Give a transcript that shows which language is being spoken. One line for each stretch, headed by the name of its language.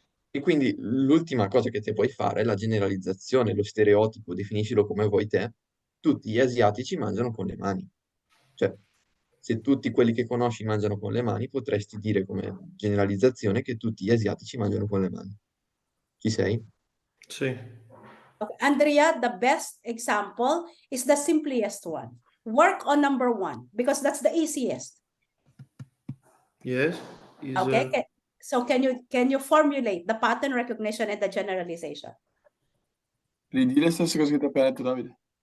Italian: E quindi l'ultima cosa che te puoi fare è la generalizzazione, lo stereotipo, definiscilo come vuoi te. Tutti gli asiatici mangiano con le mani. Cioè, Se tutti quelli che conosci mangiano con le mani, potresti dire come generalizzazione che tutti gli asiatici mangiano con le mani. Ci sei? Sì. Okay.
English: Andrea, the best example is the simplest one. Work on number 1 because that's the easiest. Yes. Is, Okay. So can you formulate the pattern recognition and the generalization?
Italian: Ridi le stesse cose che ti ho appena detto, Davide.